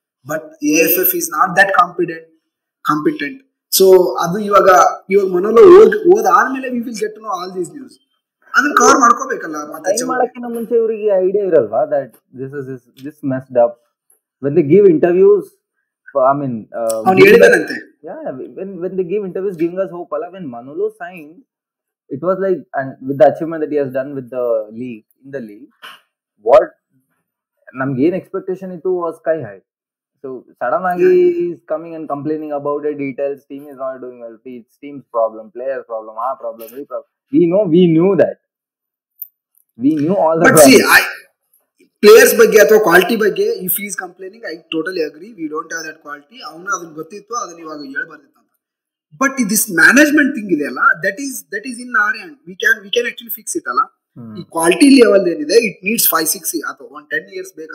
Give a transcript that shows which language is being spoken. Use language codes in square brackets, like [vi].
[en] But AFF is not that competent. So ಅದು ಇವಾಗ ಮನೋಲ ಓದಾದ್ಮೇಲೆ we will get to know all these news. [kn] ಅದನ್ನ cover ಮಾಡ್ಕೋಬೇಕಲ್ಲ. ಮತ್ತೆ ಮಾಡಕ್ಕಿಂತ ಮುಂಚೆ ಇವರಿಗೆ idea ಇರಲ್ವಾ [en] That this messed up when they give interviews? I mean, [kn] ಅವನು ಹೇಳಿದಾನಂತೆ. [en] Yeah, when they give interviews giving us hope, when Manolo signed, it was like, and with the achievement that he has done with the league, in the league, what [kn] namge ಏನು [en] expectation ಇತ್ತು was sky high. So sudden agi he is coming and complaining about the details, team is not doing well, it's team's problem, players problem, our problem, we problem. We knew that. We knew all the but see, [kn] players ಬಗ್ಗೆ ಅಥವಾ quality ಬಗ್ಗೆ [en] If is complaining, I totally agree. We don't have that quality. [kn] ಅವನು ಅದನ್ನ ಗೊತ್ತಿತ್ತು, ಅದನ್ನ ಇವಾಗ ಹೇಳ್ಬಾರ್ದಿತ್ತು ಅಂತ. [en] but this management thing [kn] ಇದೆಯಲ್ಲ, [en] That is in our hand. We can actually fix it ಅಲ್ಲ. [kn] ಈ ಕ್ವಾಲಿಟಿ ಲೆವೆಲ್ ಏನಿದೆ, [en] It needs 5-6 ಅಥವಾ 10 years ಬೇಕು.